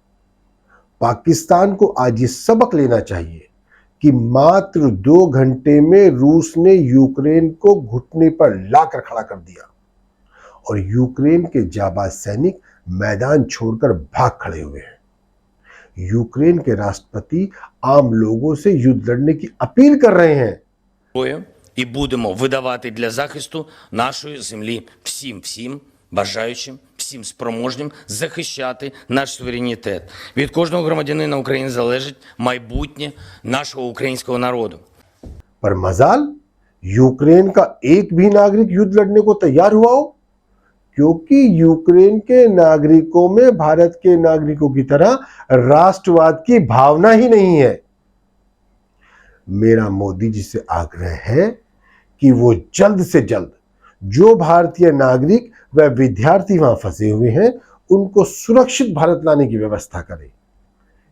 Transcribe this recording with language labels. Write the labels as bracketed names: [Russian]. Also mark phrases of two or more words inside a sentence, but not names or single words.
[Hindi] पाकिस्तान को आज ये सबक लेना चाहिए कि मात्र 2 घंटे में रूस ने यूक्रेन को घुटने पर लाकर खड़ा कर दिया और यूक्रेन के जाबाज सैनिक मैदान छोड़कर भाग खड़े हुए हैं। यूक्रेन के राष्ट्रपति आम लोगों से युद्ध लड़ने की अपील कर रहे हैं। [Ukrainian] І будемо видавати для захисту нашої землі всім бажаючим, всім спроможним захищати наш суверенітет. Від кожного громадянина України залежить майбутнє нашого українського народу. [Hindi] पर मजाल, यूक्रेन का एक भी नागरिक युद्ध लड़ने को तैयार हुआ हो, क्योंकि यूक्रेन के नागरिकों में भारत के नागरिकों की तरह राष्ट्रवाद की भावना ही नहीं है। मेरा मोदी जी से आग्रह है कि वो जल्द से जल्द जो भारतीय नागरिक व विद्यार्थी वहां फंसे हुए हैं, उनको सुरक्षित भारत लाने की व्यवस्था करें।